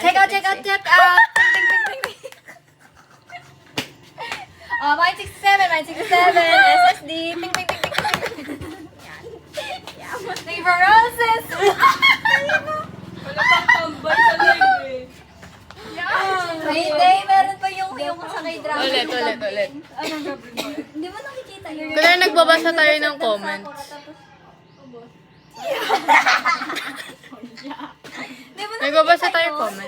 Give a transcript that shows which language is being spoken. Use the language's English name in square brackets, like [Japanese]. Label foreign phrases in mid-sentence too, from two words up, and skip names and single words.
[English] Check out! Ting, ting, ting, ting. Oh, mine 67, SSD. Ting, ting, ting, ting, ting. Thank you for roses. [Filipino] Wala pang tambay sa live eh. Hindi, meron pa yung sa kay drama. Ulit. Hindi mo nakikita yun. Kaya nagbabasa tayo ng comments. Nagbabasa tayo comment.